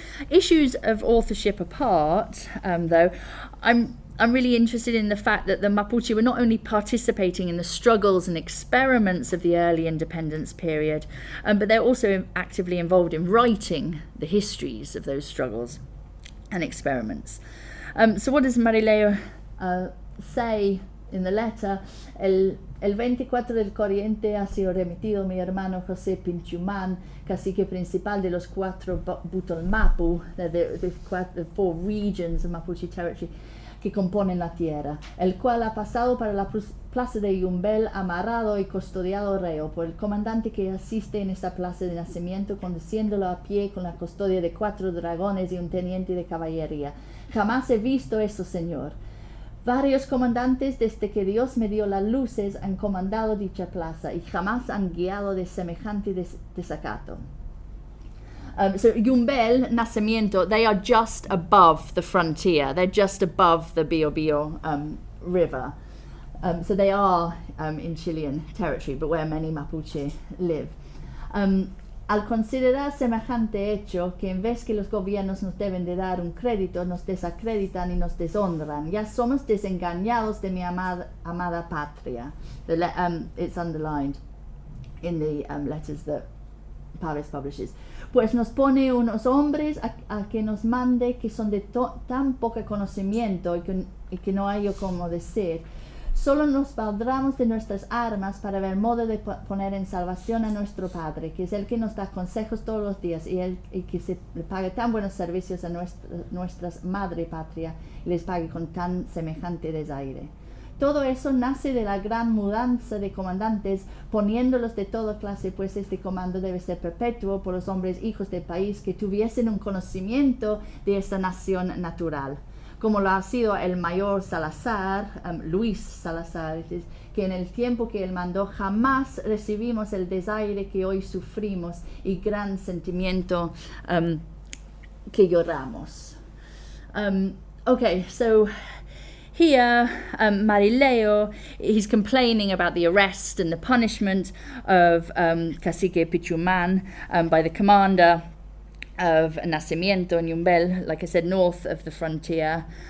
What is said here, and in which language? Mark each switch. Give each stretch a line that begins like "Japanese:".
English: Issues of authorship apart, though, I'm really interested in the fact that the Mapuche were not only participating in the struggles and experiments of the early independence period, but they're also actively involved in writing the histories of those struggles and experiments. So what does Marileo say in the letter?
Spanish: El 24 del corriente ha sido remitido mi hermano José Pinchumán, cacique principal de los 4 Butolmapu,
English: the 4 regions of Mapuche territory
Spanish: que componen la tierra, el cual ha pasado para la plaza de Yumbel amarrado y custodiado reo por el comandante que asiste en esta plaza de nacimiento, conduciéndolo a pie con la custodia de 4 dragones y un teniente de caballería. Jamás he visto eso, señor. Varios comandantes desde que Dios me dio las luces han comandado dicha plaza y jamás han guiado de semejante desacato.
English: So Yumbel, Nacimiento, they are just above the frontier. They're just above the Biobío river. So they are in Chilean territory, but where many Mapuche live.
Spanish: Al considerar semejante hecho, que en vez que los gobiernos nos deben de dar un crédito, nos desacreditan y nos deshonran. Ya somos desengañados de mi amada patria.
English: It's underlined in the letters that Paves publishes.
Spanish: Pues nos pone unos hombres a que nos mande que son de tan poco conocimiento y que no hay como decir. Solo nos valdremos de nuestras armas para ver modo de poner en salvación a nuestro Padre, que es el que nos da consejos todos los días y que se le pague tan buenos servicios a nuestras madre patria y les pague con tan semejante desaire. Todo eso nace de la gran mudanza de comandantes, poniéndolos de toda clase, pues este comando debe ser perpetuo por los hombres hijos del país que tuviesen un conocimiento de esta nación natural, como lo ha sido el mayor Salazar, Luis Salazar, que en el tiempo que él mandó jamás recibimos el desaire que hoy sufrimos y gran sentimiento que lloramos.
English: Okay, so here, Marileo, he's complaining about the arrest and the punishment of Cacique Pichumán by the commander of Nacimiento and Yumbel, like I said, north of the frontier.